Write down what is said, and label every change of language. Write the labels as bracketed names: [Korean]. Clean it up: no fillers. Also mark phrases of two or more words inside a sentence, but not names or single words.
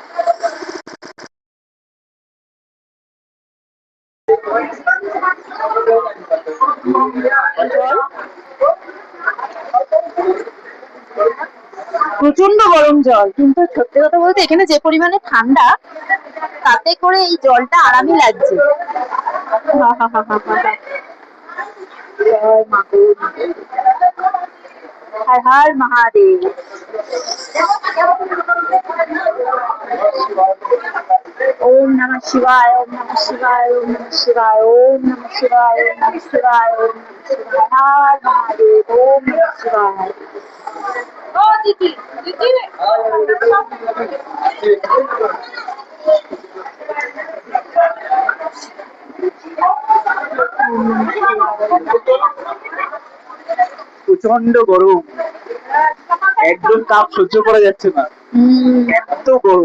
[Bangla] প্রচন্ড গরম জল, কিন্তু সত্যি কথা বলতে এখানে যে পরিমাণে ঠান্ডা, তাতে করে এই জলটা আরামই লাগছে। জয় মা গৌরী, হর হর মহাদেব। [Sanskrit] ओम नमः शिवाय, ओम नमः शिवाय, ओम नमः शिवाय, ओम नमः शिवाय, ओम नमः शिवाय, ओम नमः शिवाय, हर महादेव, ओम नमः शिवाय। [Hindi] ओ दीदी दीदी [Bangla] প্রচন্ড গরম, একদম তাপ সহ্য করা যাচ্ছে না, এত গরম।